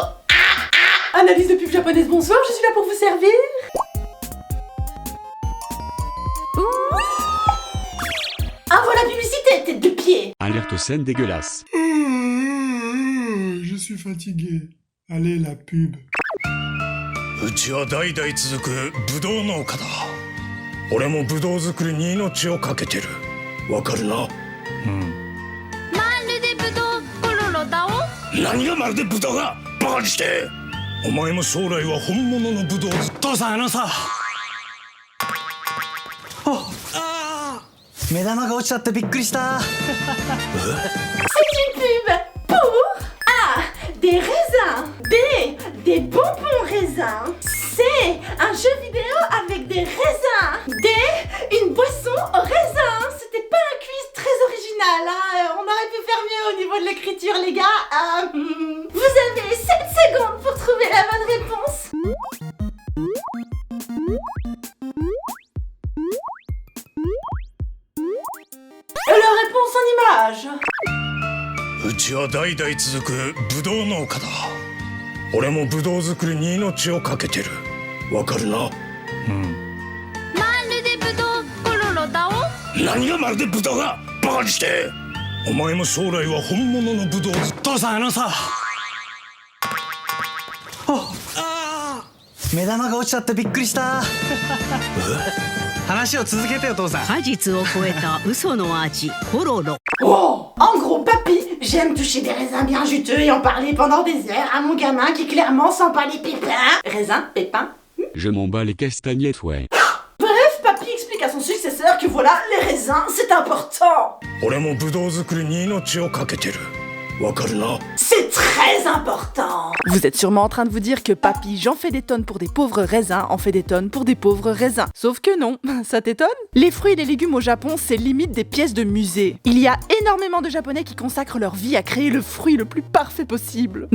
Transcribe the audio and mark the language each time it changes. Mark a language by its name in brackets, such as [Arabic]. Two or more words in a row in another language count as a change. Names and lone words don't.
[French] Analyse de pub japonaise, bonsoir, je suis là pour vous servir. Oui. Ah voilà, publicité, tête de pied. Alerte scène dégueulasse. Je suis fatigué. Allez, la pub. [Japanese] うちは代々続くブドウ農家だ。俺もブドウ作りに命をかけてる。わかるな？うん。まるでブドウコロロだお。何がまるでブドウがバカにして。お前も将来は本物のブドウ。父さんさ。目玉が落ちちゃってびっくりした。 [French] C'est une pub pour A. Des raisins. B. Des bonbons raisins. C. Un jeu vidéo avec des raisins. D. Une boisson au raisin. C'était pas un quiz très original, hein. On aurait pu faire mieux au niveau de l'écriture, les gars. Vous avez 7 secondes pour trouver la bonne réponse. La réponse en image. [Japanese] うちは代々続くブドウ農家だ。俺もブドウ作りに命をかけてる。わかるな？うん。まるでブドウコロロだお。何がまるでブドウがバカにして。お前も将来は本物のブドウ。父さんさ。目玉が落ちちゃってびっくりした。話を続けてよ父さん。果実を超えた嘘の味コロロ。 [French] Oh, en gros, papy, j'aime toucher des raisins bien juteux et en parler pendant des heures à mon gamin qui clairement sent pas les pépins. Raisins, pépins. Je m'en bats les castagnettes, ouais. Bref, papy explique à son successeur que voilà, les raisins, c'est important. [Japanese] 俺もブドウ作りに命をかけてる。わかるな？ [French] C'est très important. Vous êtes sûrement en train de vous dire que papy, j'en fais des tonnes pour des pauvres raisins, en fait des tonnes pour des pauvres raisins. Sauf que non, ça t'étonne? Les fruits et les légumes au Japon, c'est limite des pièces de musée. Il y a énormément de Japonais qui consacrent leur vie à créer le fruit le plus parfait possible.